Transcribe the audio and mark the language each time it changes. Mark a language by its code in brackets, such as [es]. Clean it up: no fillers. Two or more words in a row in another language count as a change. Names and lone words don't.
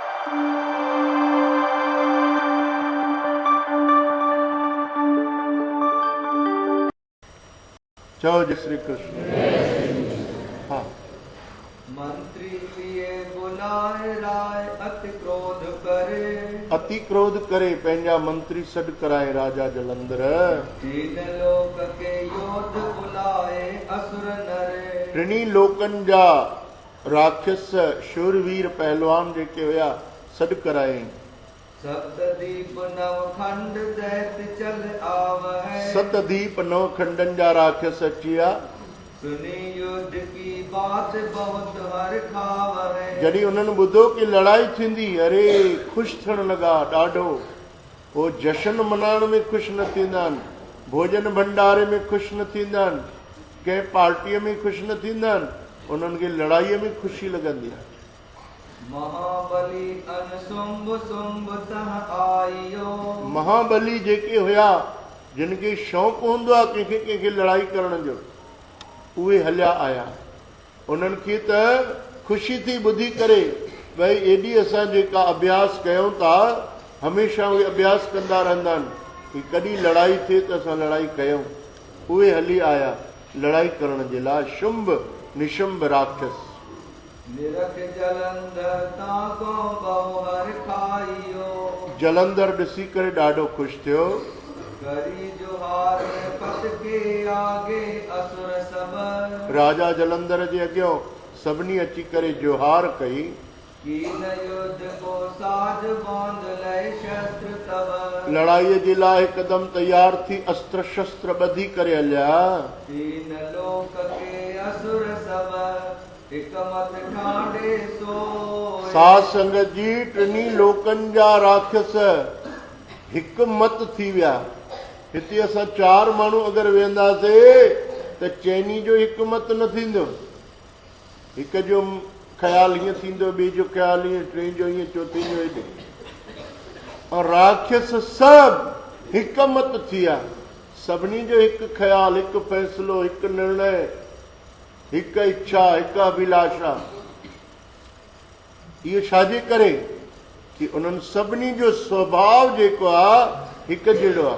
[hi] चलो जय श्री कृष्ण। हाँ, मंत्री लिए बुलाए राय अति क्रोध करे। [sd] अति क्रोध करे पंहिंजा मंत्री सॾ कराए राजा जलंधर। [hi] तीन लोक के योद्ध बुलाए असुर नरे। [sd] टिनी लोकनि जा राक्षस शूरवीर पहलवान जेके हुया सॾ कराए। [hi] सप्तदीप नवखंड दैत्य चल आवै। [sd] सतदीप नव खंडन जा राक्षस अची विया। [hi] सुनी युद्ध की बात बहुत हर खावै। [sd] जॾहिं उन्हनि ॿुधो कि लड़ाई थींदी, अरे ख़ुशि थियण लॻा ॾाढो। हो जशन मनाइण में ख़ुशि न थींदा आहिनि, भोजन भंडारे में ख़ुशि न थींदा आहिनि, कंहिं पार्टीअ में ख़ुशि न थींदा आहिनि, उन्हनि खे लड़ाईअ में ख़ुशी लॻंदी आहे। [hi] महाबली अनसुंभ सुंभ तह आयो। [sd] महाबली जेके हुया जिन खे शौक़ु हूंदो आहे कंहिंखे कंहिंखे लड़ाई करण जो, उहे हलिया आया। उन्हनि खे त ख़ुशी थी ॿुधी करे भई एॾी असां जेका अभ्यास कयूं था, हमेशह उहे अभ्यास कंदा रहंदा आहिनि कि कॾहिं लड़ाई थिए त असां लड़ाई कयूं। उहे हली आया लड़ाई करण जे लाइ। शुंभ निशुंभ राक्षस। [hi] निरख जलंधर ताको बहु हर खाइयो। [sd] जलंधर ॾिसी करे ॾाढो ख़ुशि थियो। [hi] करी जोहार पत के आगे असुर सब। [sd] राजा जलंधर जे अॻियां सभिनी अची करे जोहार कई। [hi] कीन युद्ध को साज बांध लय शस्त्र तब। [sd] लड़ाईअ जे लाइ हिकदमि तैयार थी अस्त्र शस्त्र ॿधी करे हलिया। [hi] तीन लोक के असुर सब हिक मत ठाणे सोए। [sd] साध संगत जी टिनी लोकनि जा राक्षस हिकु मत थी विया। हिते असां 4 माण्हू अगरि वेंदासीं त चइनी जो हिकु मत न थींदो। हिक जो ख़्यालु हीअं थींदो, ॿिए जो ख़्यालु हीअं, टे जो हीअं, चौथे जो हेॾे। और राक्षस सभु हिकु मत थी विया। सभिनी जो हिकु ख़्यालु, हिकु फ़ैसिलो, हिकु निर्णय, हिकु इच्छा, हिकु अभिलाषा। इहो छाजे करे कि उन्हनि सभिनी जो स्वभाव जेको आहे हिकु जहिड़ो आहे।